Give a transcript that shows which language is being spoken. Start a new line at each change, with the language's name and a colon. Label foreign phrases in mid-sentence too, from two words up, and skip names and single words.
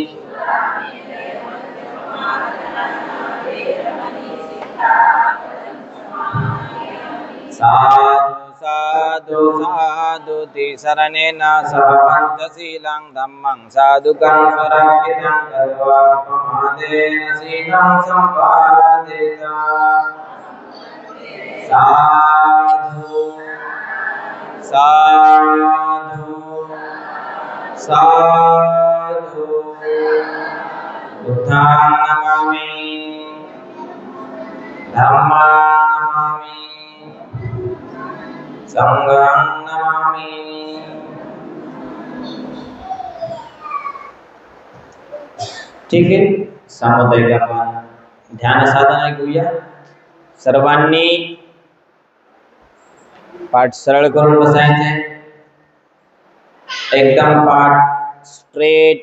Pali: साधु साधु साधु तिसरणेन सह पञ्चशीलं धम्मं साधुकं सुरक्षितं गत्वा प्रमादेन शीलं सम्पादित साधु साधु साधु बुद्धं नमामि धम्मं नमामि संघं नमामि।
Marathi: ठीक आहे, सामुदायिक आपण ध्यान साधना घेऊया। सर्वांनी पाठ सरळ करून बसायचे, एकदम पाठ स्ट्रेट।